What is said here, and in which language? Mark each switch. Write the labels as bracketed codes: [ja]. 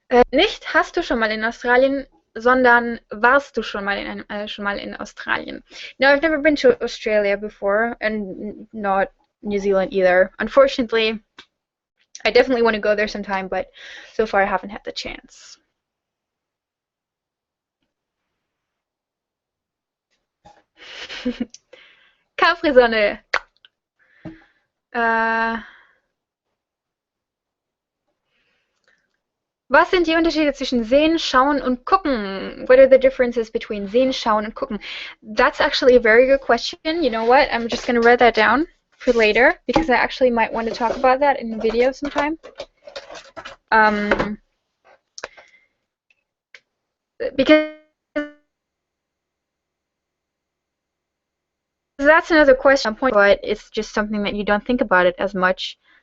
[de] Nicht hast du schon mal in Australien, sondern warst du schon mal in Australien. [en] No, I've never been to Australia before, and not New Zealand either. Unfortunately, I definitely want to go there sometime, but so far I haven't had the chance. [de] Capri-Sonne. Was sind die Unterschiede zwischen sehen, schauen und gucken? [en] What are the differences between [de] sehen, schauen und gucken? [en] That's actually a very good question. You know what? I'm just going to write that down for later because I actually might want to talk about that in a video sometime. Because that's another question point, but it's just something that you don't think about it as much.